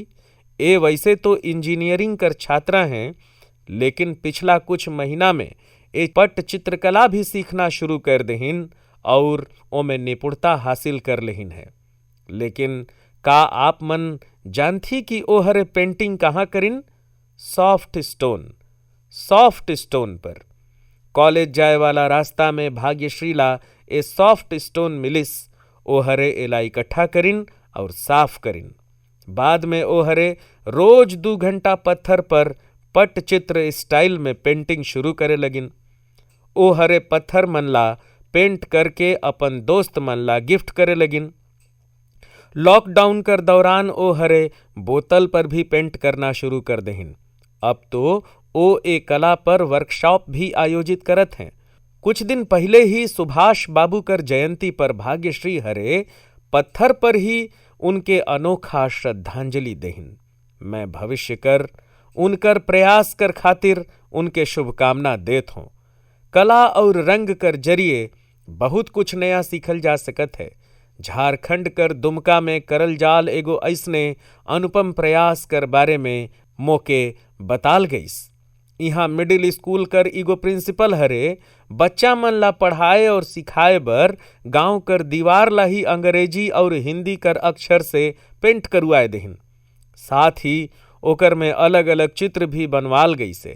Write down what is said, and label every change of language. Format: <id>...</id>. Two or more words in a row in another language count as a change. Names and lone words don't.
<sgj>ए वैसे तो इंजीनियरिंग कर छात्रा हैं, लेकिन पिछला कुछ महीना में ए पट चित्रकला भी सीखना शुरू कर देहिन और ओमें निपुणता हासिल कर लेहिन है। लेकिन का आप मन जानथी कि ओ हरे पेंटिंग कहाँ करिन?</sgj> <en>soft stone</en> <sgj>पर। कॉलेज जाए वाला रास्ता में भाग्यश्री ला ए</sgj> <en>soft stone</en> <sgj>मिलिस। ओ हरे एला इकट्ठा करिन और साफ करिन। बाद में ओ हरे रोज 2 घंटा पत्थर पर पटचित्र स्टाइल में पेंटिंग शुरू करे लगिन। ओ हरे पत्थर मन ला पेंट करके अपन दोस्त मन ला गिफ्ट करे लगिन। लॉकडाउन कर दौरान ओ हरे बोतल पर भी पेंट करना शुरू कर देहिन। अब तो ओ ए कला पर वर्कशॉप भी आयोजित करत हैं। कुछ दिन पहले ही सुभाष बाबू कर जयंती पर भाग्यश्री हरे पत्थर पर ही उनके अनोखा श्रद्धांजलि देहिन। मैं भविष्य कर उनकर प्रयास कर खातिर उनके शुभकामना देत हूँ। कला और रंग कर जरिए बहुत कुछ नया सीखल जा सकत है। झारखंड कर दुमका में करल जाल एगो ऐसने अनुपम प्रयास कर बारे में मोके बताल गईस। यहाँ</sgj> <en>middle school</en> <sgj>कर एगो प्रिंसिपल हरे बच्चा मन ला पढ़ाए और सिखाए बर गांव कर दीवार ला ही अंग्रेजी और हिंदी कर अक्षर से पेंट करवाए देहिन। साथ ही ओकर में अलग अलग चित्र भी बनवाल गईसे।</sgj>